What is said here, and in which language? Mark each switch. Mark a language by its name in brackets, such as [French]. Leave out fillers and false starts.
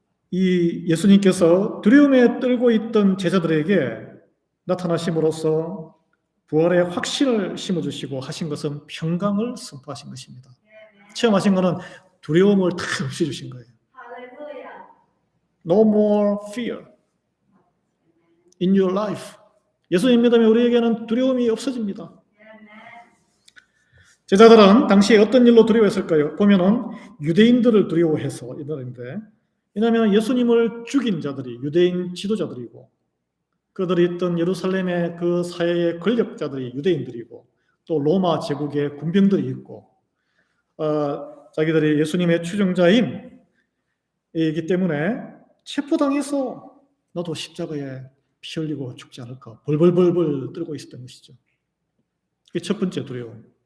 [Korean] 이 예수님께서 두려움에 떨고 있던 제자들에게 나타나심으로써 부활의 확신을 심어주시고 하신 것은 평강을 선포하신 것입니다. 체험하신 것은 두려움을 다 없애주신 거예요. [English] No more fear in your life. [Korean] 예수님 믿으면 우리에게는 두려움이 없어집니다. 제자들은 당시에 어떤 일로 두려워했을까요? 보면은 유대인들을 두려워해서 이들인데, 왜냐하면 예수님을 죽인 자들이 유대인 지도자들이고, 그들이 있던 예루살렘의 그 사회의 권력자들이 유대인들이고, 또 로마 제국의 군병들이 있고, 자기들이 예수님의 추종자이기 때문에 체포당해서 너도 십자가에 피 흘리고 죽지 않을까 벌벌벌벌 떨고 있었던 것이죠. 그게 첫 번째 두려움.